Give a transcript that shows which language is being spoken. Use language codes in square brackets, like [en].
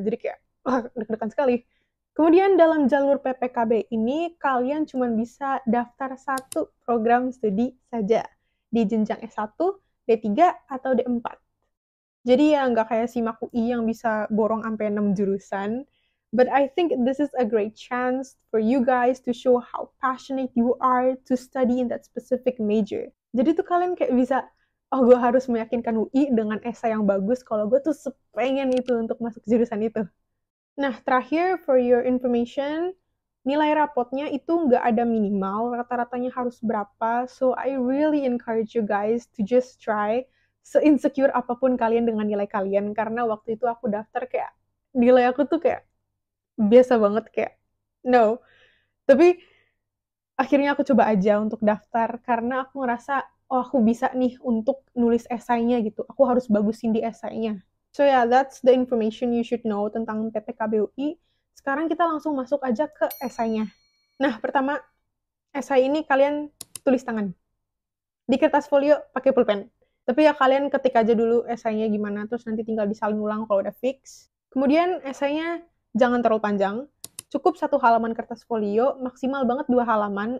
[id] Jadi kayak wah, deg-degan sekali. Kemudian dalam jalur PPKB ini kalian cuma bisa daftar satu program studi saja di jenjang S1, D3 atau D4. Jadi ya nggak kayak SIMAK UI yang bisa borong sampai 6 jurusan. [en] But I think this is a great chance for you guys to show how passionate you are to study in that specific major. [id] Jadi tuh kalian kayak bisa, oh gue harus meyakinkan UI dengan esai yang bagus kalau gue tuh sepengen itu untuk masuk jurusan itu. Nah, terakhir [en] for your information, [id] nilai rapotnya itu nggak ada minimal, rata-ratanya harus berapa. [en] So I really encourage you guys to just try, [id] se-insecure apapun kalian dengan nilai kalian, karena waktu itu aku daftar kayak, nilai aku tuh kayak biasa banget, kayak no. Tapi akhirnya aku coba aja untuk daftar, karena aku ngerasa, oh aku bisa nih untuk nulis esainya gitu, aku harus bagusin di esainya. [en] So yeah, that's the information you should know [id] tentang [en] PPKBUI. [id] Sekarang kita langsung masuk aja ke esainya. Nah, pertama, esai ini kalian tulis tangan. Di kertas folio pakai pulpen. Tapi ya kalian ketik aja dulu esainya gimana, terus nanti tinggal disalin ulang kalau udah fix. Kemudian esainya jangan terlalu panjang. Cukup 1 halaman kertas folio, maksimal banget 2 halaman.